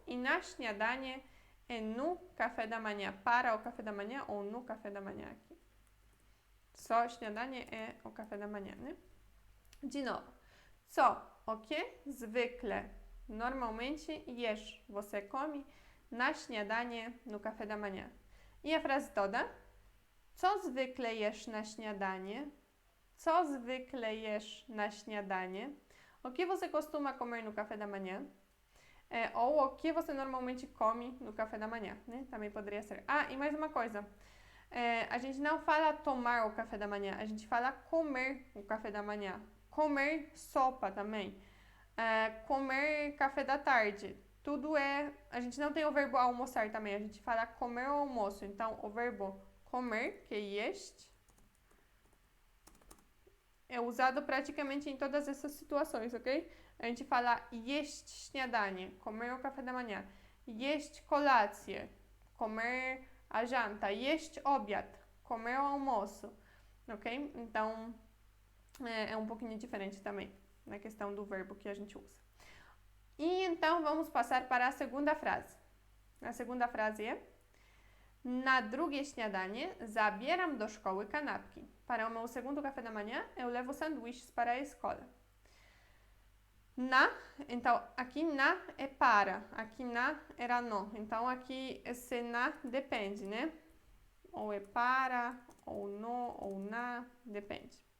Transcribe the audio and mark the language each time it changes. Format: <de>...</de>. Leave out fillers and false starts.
<pt>E na śniadanie é no café da manhã, para o café da manhã ou no café da manhã aqui. Só śniadanie é o café da manhã, né? De novo. Co, o que zwykle, normalmente jesz, você come na śniadanie, no café da manhã. E a frase toda?</pt> <pl>Co zwykle jesz na śniadanie? Co zwykle jesz na śniadanie?</pl> <pt>O que você costuma comer no café da manhã? Ou o que você normalmente come no café da manhã, né? Também poderia ser. Ah, e mais uma coisa. A gente não fala tomar o café da manhã, a gente fala comer o café da manhã. Comer sopa também. Comer café da tarde. Tudo é. A gente não tem o verbo almoçar também, a gente fala comer o almoço. Então, o verbo comer, que é jeść, é usado praticamente em todas essas situações, ok? A gente fala</pt> <pl>jeść śniadanie,</pl> <pt>comer o café da manhã.</pt> <pl>Jeść kolację,</pl> <pt>comer a janta.</pt> <pl>Jeść obiad,</pl> <pt>comer o almoço, ok? Então, é um pouquinho diferente também na questão do verbo que a gente usa. E então, vamos passar para a segunda frase. A segunda frase é:</pt> <pl>na drugie śniadanie zabieram do szkoły kanapki.</pl> <pt>Para o meu segundo café da manhã, eu levo sanduíches para a escola. Na, então aqui na é para, aqui na era no. Então aqui esse na depende, né? Ou é para, ou no, ou na, depende.</pt>